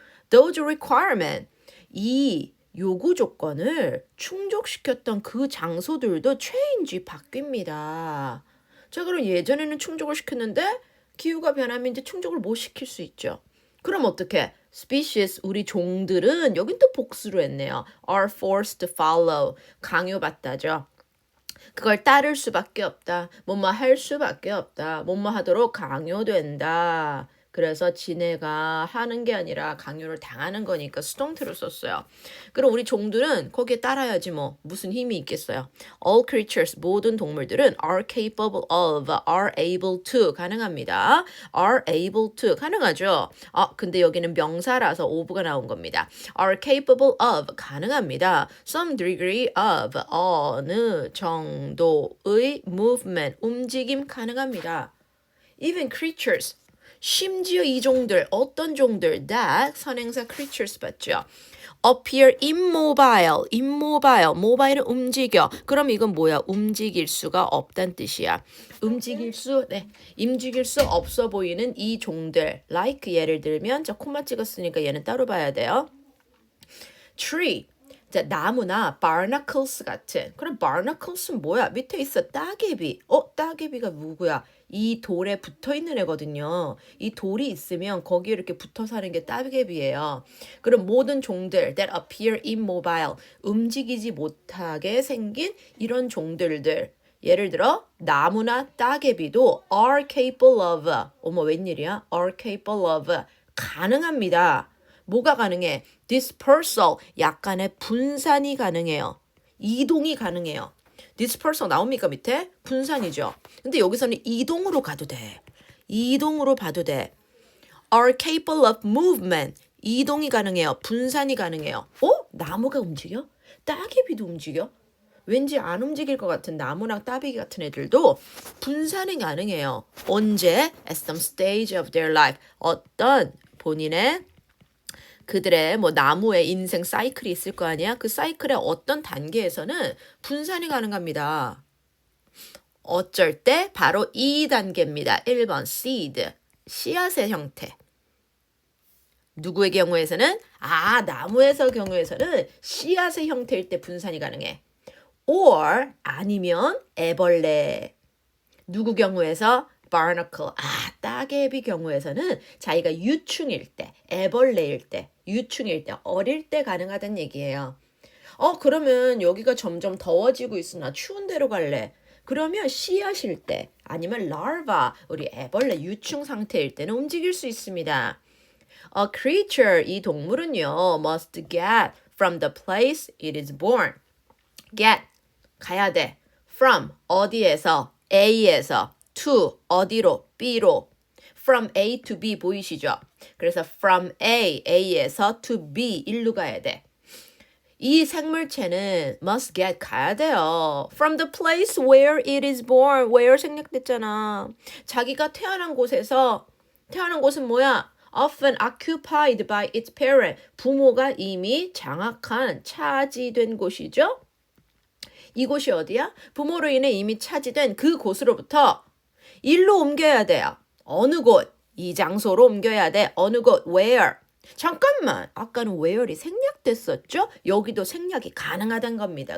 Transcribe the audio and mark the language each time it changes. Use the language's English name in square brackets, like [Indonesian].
[English] Those requirement, [Korean] 이 요구 조건을 충족시켰던 그 장소들도 change, 바뀝니다. 자, 그럼 예전에는 충족을 시켰는데 기후가 변하면 이제 충족을 못 시킬 수 있죠. 그럼 어떻게? species, 우리 종들은 여긴 또 복수로 했네요. [English] are forced to follow, 강요받다죠. [Korean] 그걸 따를 수밖에 없다. 뭐뭐 할 수밖에 없다. 뭐뭐 하도록 강요된다. 그래서 지네가 하는 게 아니라 강요를 당하는 거니까 수동태로 썼어요. 그럼 우리 종들은 거기에 따라야지 뭐 무슨 힘이 있겠어요. [English] All creatures, [Korean] 모든 동물들은 [English] are capable of, are able to 가능합니다. are able to 가능하죠. [Korean] 근데 여기는 명사라서 of가 나온 겁니다. [English] are capable of 가능합니다. some degree of [Korean] 어느 정도의 movement 움직임 가능합니다. [English] even creatures [Korean] 심지어 이 종들 어떤 종들 that 선행사 creatures 봤죠. [English] appear immobile, mobile은 움직여. [Korean] 그럼 이건 뭐야? 움직일 수가 없단 뜻이야. 움직일 수 없어 보이는 이 종들. like 예를 들면 저 콤마 찍었으니까 얘는 따로 봐야 돼요. tree. 자, 나무나 barnacles 같은. 그럼 barnacles는 뭐야? 밑에 있어. 따개비. 따개비가 누구야? 이 돌에 붙어 있는 애거든요. 이 돌이 있으면 거기에 이렇게 붙어 사는 게 따개비예요. 그럼 모든 종들 [English] that appear immobile, [Korean] 움직이지 못하게 생긴 이런 종들들. 예를 들어 나무나 따개비도 [English] are capable of. [Korean] 어머 웬일이야? [English] are capable of. [Korean] 가능합니다. 뭐가 가능해? dispersal, 약간의 분산이 가능해요. 이동이 가능해요. dispersal 나옵니까 밑에? 분산이죠. 근데 여기서는 이동으로 가도 돼. 이동으로 봐도 돼. [English] are capable of movement, [Korean] 이동이 가능해요. 분산이 가능해요. 나무가 움직여? 따개비도 움직여? 왠지 안 움직일 것 같은 나무랑 따개비 같은 애들도 분산이 가능해요. 언제? [English] at some stage of their life, [Korean] 어떤 본인의 그들의 나무의 인생 사이클이 있을 거 아니야? 그 사이클의 어떤 단계에서는 분산이 가능합니다. 어쩔 때? 바로 이 단계입니다. 1번 seed, 씨앗의 형태. 누구의 경우에서는? 나무에서 경우에서는 씨앗의 형태일 때 분산이 가능해. or 아니면 애벌레. 누구 경우에서? barnacle, 따개비 경우에서는 자기가 유충일 때, 애벌레일 때, 유충일 때, 어릴 때 가능하다는 얘기예요. 그러면 여기가 점점 더워지고 있으나 추운 데로 갈래. 그러면 씨앗일 때, 아니면 larva, 우리 애벌레 유충 상태일 때는 움직일 수 있습니다. [English] A creature, [Korean] 이 동물은요, [English] must get from the place it is born. [Korean] get, 가야 돼. from, 어디에서, A에서, to, 어디로, B로. from A to B 보이시죠? 그래서 from A에서 [English] to B, [Korean] 일로 가야 돼. 이 생물체는 must get, 가야 돼요. [English] from the place where it is born. [Korean] where 생략됐잖아. 자기가 태어난 곳에서 태어난 곳은 뭐야? [English] often occupied by its parent. [Korean] 부모가 이미 장악한, 차지된 곳이죠. 이곳이 어디야? 부모로 인해 이미 차지된 그 곳으로부터 일로 옮겨야 돼요. 어느 곳? 이 장소로 옮겨야 돼. 어느 곳? Where? 잠깐만. 아까는 where이 생략됐었죠? 여기도 생략이 가능하다는 겁니다.